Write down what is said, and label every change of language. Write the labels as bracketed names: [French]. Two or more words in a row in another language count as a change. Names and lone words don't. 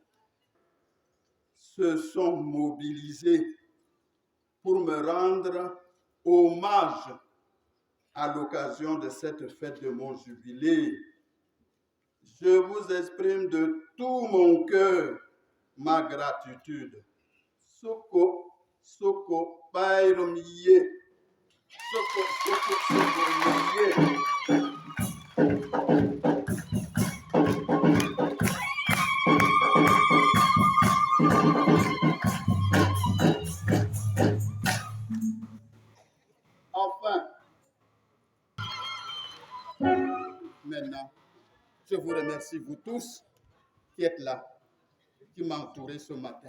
[French] Se sont mobilisés pour me rendre hommage à l'occasion de cette fête de mon jubilé. Je vous exprime de tout mon cœur ma gratitude. Soko, soko, bayromiye. Soko, soko, soko, Enfin, maintenant, je vous remercie, vous tous qui êtes là, qui m'entourez ce matin.